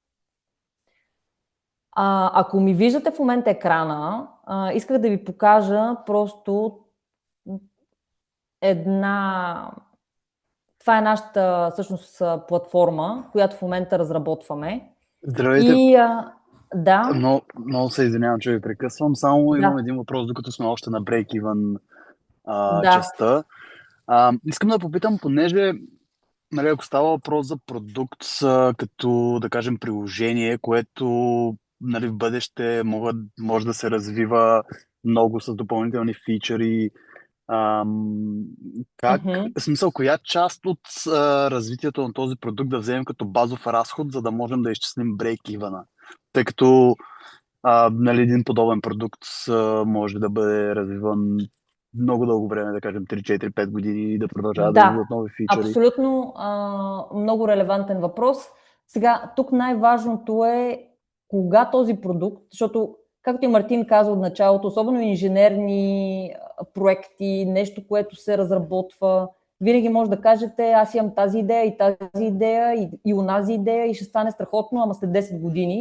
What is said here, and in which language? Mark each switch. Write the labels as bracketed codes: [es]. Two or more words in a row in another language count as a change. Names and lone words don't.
[bg] Ако ми виждате в момента екрана, исках да ви покажа просто това е нашата всъщност платформа, която в момента разработваме. Здравейте! И да. Много се извинявам, че ви прекъсвам. Само имам Да. един въпрос, докато сме още на break-even Да. частта. Искам да попитам, понеже нали, ако става въпрос за продукт като, да кажем, приложение, което нали, в бъдеще може да се развива много с допълнителни фичъри, в смисъл, коя част от развитието на този продукт да вземем като базов разход, за да можем да изчислим break-even-а? Тъй като нали, един подобен продукт може да бъде развиван много дълго време, да кажем 3-4-5 години и да продължава да идват нови фичъри. Абсолютно много релевантен въпрос. Сега, тук най-важното е кога този продукт, защото както и Мартин каза от началото, особено инженерни проекти, нещо, което се разработва, винаги може да кажете, аз имам тази идея и тази идея и онази идея и ще стане страхотно, ама след 10 години.